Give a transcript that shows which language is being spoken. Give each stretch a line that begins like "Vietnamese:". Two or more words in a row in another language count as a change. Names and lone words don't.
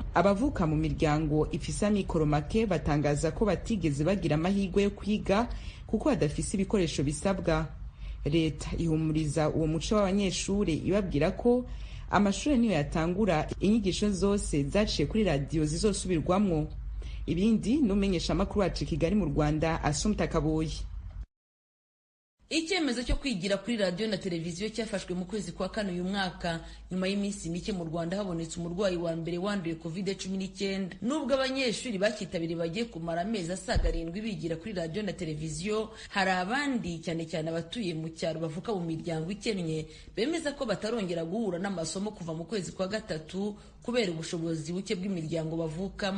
Rundi: Abavuka mu miryango ifise amikoro make batangaza ko batigeze bagira amahirwe yo kwiga kuko badafise ibikoresho bisabwa. Leta ihumuriza uwo muco w'abanyeshuri ibabwira ko amashuri niyo yatangura inyigisho zose zaciye kuri radio zizosubirwamwo. Ibindi numenyesha makuru wacu Kigali mu Rwanda Assumpta Kaboyi.
Kinyarwanda: Icyemezo cyo kwigira kuri radio na televiziyo cyafashwe mu kwezi kwa kane uyu mwaka nyuma y'iminsi mike mu Rwanda habonetse umurwayi wa mbere wanduye COVID-19. Nubwo abanyeshuri bakitabiriye bagiye kumara amezi asaga 7 bigira kuri radio na televiziyo, hari abandi cyane cyane abatuye mu cyaro bavuka mu miryango ikennye bemeza ko batarongera guhura n'amasomo kuva mu kwezi kwa gatatu kubera ubushobozi buke bw'imiryango bavuka.